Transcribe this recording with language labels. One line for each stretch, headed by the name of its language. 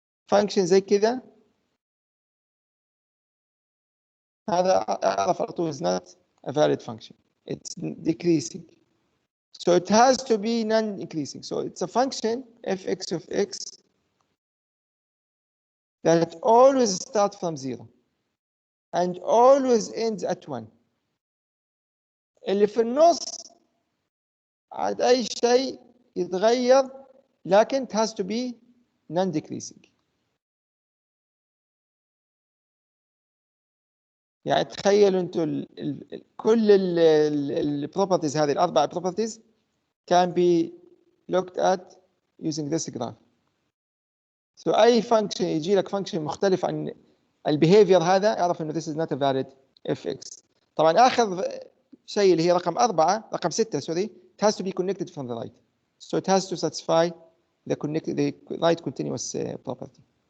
Arabic: function زي كذا هذا أعرف على طول
English: is not a valid function. It's decreasing. So it has to be non-increasing. So it's a function fx of x that always starts from 0 and always ends at 1.
Arabic: اللي في النص عاد أي شيء يتغير لكن
English: it has to be non-decreasing.
Arabic: يعني تخيلوا انتم كل البروبرتيز هذه الاربع
English: properties can be looked at using this graph.
Arabic: So اي فانكشن يجي لك فانكشن مختلف عن البيهيفير هذا اعرف انه
English: this is not a valid fx.
Arabic: طبعا اخر شيء اللي هي رقم 6
English: sorry, it has to be connected from the right. So it has to satisfy the right continuous property.